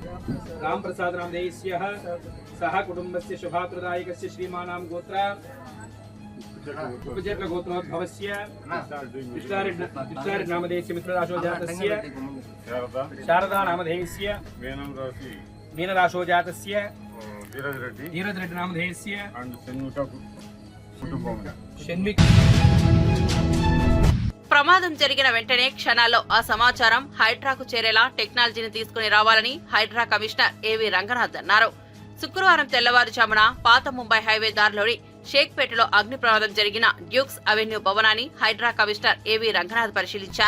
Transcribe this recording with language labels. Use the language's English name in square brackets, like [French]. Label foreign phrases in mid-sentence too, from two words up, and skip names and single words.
[Sanskrit] रामप्रसाद नामधेयस्य सह कुटुंबस्य शुभप्रदायकस्य श्रीमानां गोत्र उपजेट्ल गोत्रोद्भवस्य विष्टारि नामधेयस्य मित्रराशोजातस्य शारदा नामधेयस्य मीनराशोजातस्य धीरज रेड्डी नामधेयस्य షణ్విక్. [Telugu] ప్రమాదం జరిగిన వెంటనే క్షణాల్లో ఆ సమాచారం హైడ్రాకు చేరేలా టెక్నాలజీని తీసుకుని రావాలని హైడ్రా కమిషనర్ ఏవి రంగనాథ్ అన్నారు. శుక్రవారం తెల్లవారుజామున పాత ముంబై హైవే దారిలోని షేక్పేటలో అగ్ని ప్రమాదం జరిగిన డ్యూక్స్ అవెన్యూ భవనాన్ని హైడ్రా కమిషనర్ ఏవి రంగనాథ్ పరిశీలించారు.